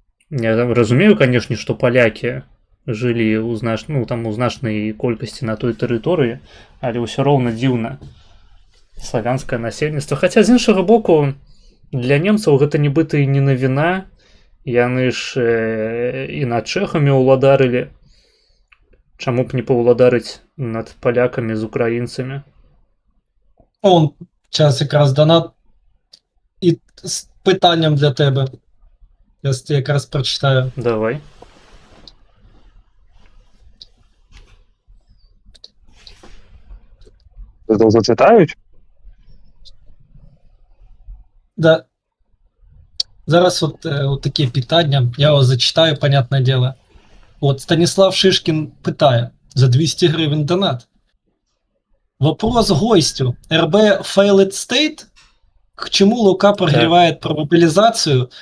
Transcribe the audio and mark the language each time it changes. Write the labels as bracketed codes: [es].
[be] Я разумею, канешне, што палякі жылі у значнай колькасці на той тэрыторыі, але ўсё роўна дзіўна славянскае насельніцтва. Хаця з іншага боку, для немцаў гэта нібыта і не навіна. Яны ж і над чэхамі ўладарылі. Чаму б не паўладарыць над палякамі з украінцамі? [uk] Он час якраз донат і з питанням для тебе. Я якраз прочитаю. Давай. [ru] Это уже читають? Да. [uk] Зараз от такі питання, я його зачитаю, понятне діло. От Станіслав Шишкін питає за 200 гривень донат. [ru] Вопрос гостю. РБ [en] failed state? [ru] К чему Лука прогревает про мобилизацию?